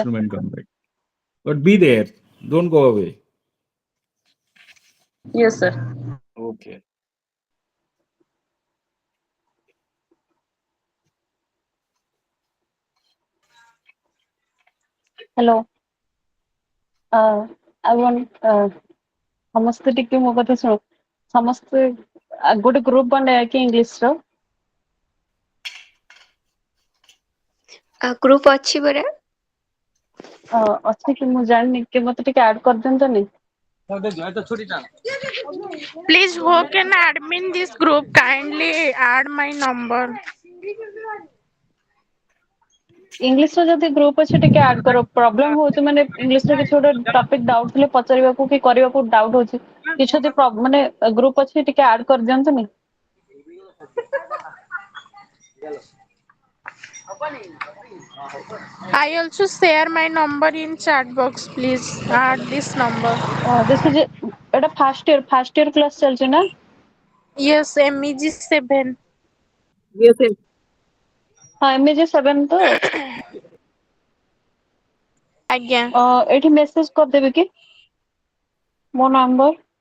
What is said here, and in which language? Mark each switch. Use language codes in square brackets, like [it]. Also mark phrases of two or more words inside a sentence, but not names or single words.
[en] washroom and come back. But be there. Don't go away. Yes, sir. Okay. Hello. I want [or] ସମସ୍ତେ ଟିକେ ମୋ କଥା ଶୁଣ ସମସ୍ତେ ଗୋଟେ ଗ୍ରୁପ ବନେଇବା କି ଇଂଲିଶ ର ଗ୍ରୁପ ଅଛି ପରା। ଅଛି କି ମୁଁ ଜାଣିନି କି ମତେ ଟିକେ ଆଡ କରିଦିଅନ୍ତନି। [en] Please, who can admin this group? Kindly add my number. [or] ଇଂଲିଶ ର ଯଦି ଗ୍ରୁପ ଅଛି ଟିକେ ଆଡ କର ପ୍ରୋବ୍ଲେମ ହଉଛି ମାନେ ଇଂଲିଶ ରେ କିଛି ଗୋଟେ [en] topic doubt [or] ଥିଲେ ପଚାରିବାକୁ କି କରିବାକୁ ଡାଉଟ ହଉଛି କିଛି ଯଦି ମାନେ ଗ୍ରୁପ ଅଛି ଟିକେ ଆଡ କରିଦିଅନ୍ତୁନି। [en] I also share my number in chat box. Please add this number. this is [or] ଏଟା [en] first year class [or] ଚାଲିଛି ନା? [en] Yes, MEG-7. [or] ହଁ MEG-7 ତ ଆଜ୍ଞା। ଏଠି ମେସେଜ କରିଦେବି କି ମୋ ନମ୍ବର?